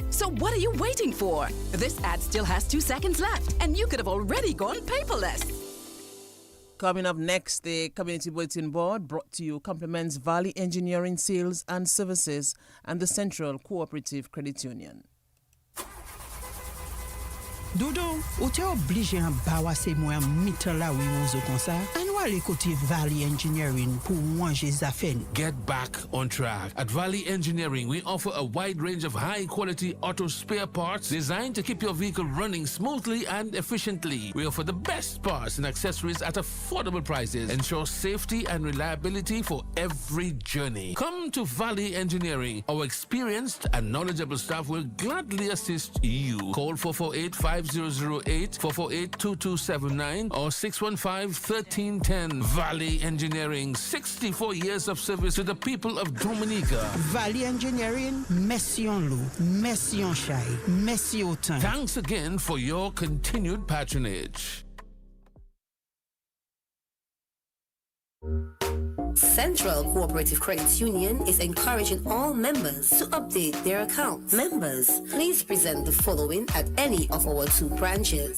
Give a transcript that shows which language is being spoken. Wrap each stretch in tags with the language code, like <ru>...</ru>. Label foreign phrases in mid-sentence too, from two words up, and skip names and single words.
<en>So what are you waiting for? This ad still has 2 seconds left, and you could have already gone paperless. Coming up next, the Community Bulletin Board brought to you compliments Valley Engineering Sales and Services and the Central Cooperative Credit Union.</en> <acf>Doudou, ou te oblige an bawa se mwen mitan la ou yon zo kon sa? An wale kote Valley Engineering pou manje zafen.</acf> <en>Get back on track. At Valley Engineering, we offer a wide range of high-quality auto spare parts designed to keep your vehicle running smoothly and efficiently. We offer the best parts and accessories at affordable prices. Ensure safety and reliability for every journey. Come to Valley Engineering. Our experienced and knowledgeable staff will gladly assist you. Call 448-5000 448-5008, 448-2279, or 615-1310. Valley Engineering, 64 years of service to the people of Dominica. Valley Engineering, merci en l'eau, merci en chai, merci autant. Thanks again for your continued patronage. Central Cooperative Credit Union is encouraging all members to update their accounts. Members, please present the following at any of our 2 branches.</en>